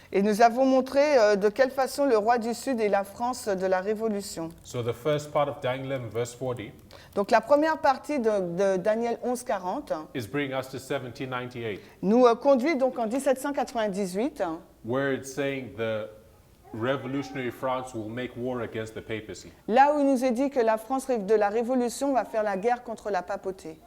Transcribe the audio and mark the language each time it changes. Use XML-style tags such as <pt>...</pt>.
<fr>Et nous avons montré de quelle façon le roi du Sud est la France de la Révolution.</fr> <en>So the first part of Daniel 11 verse 40</en> <fr>Donc la première partie de Daniel 11, 40</fr> <en>is bringing us to 1798,</en> <fr>nous conduit donc en 1798,</fr> <en>where it's saying the revolutionary France will make war against the papacy.</en> <fr>là où il nous est dit que la France de la Révolution va faire la guerre contre la papauté.</fr>